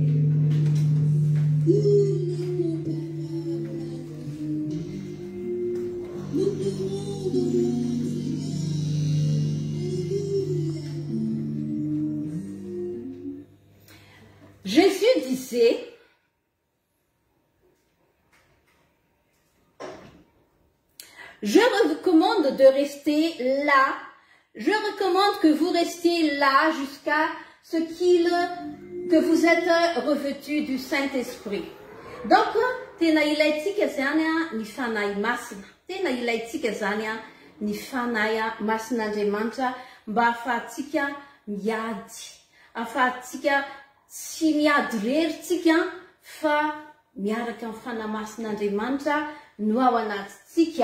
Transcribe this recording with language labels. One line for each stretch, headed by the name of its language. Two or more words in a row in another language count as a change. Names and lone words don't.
French: Jésus disait, je recommande de rester là, je recommande que vous restiez là jusqu'à ce que vous êtes revêtus du Saint-Esprit. Donc,
Malagasy: tena ilaitsika zany ny fanahy masina. Tena ilaitsika zany ny fanahy masin'Andriamanitra mba ahafahantsika miady. Ahafahantsika tsy miady reritsika fa miaraka amin'ny fanahy masin'Andriamanitra no ao anatintsika.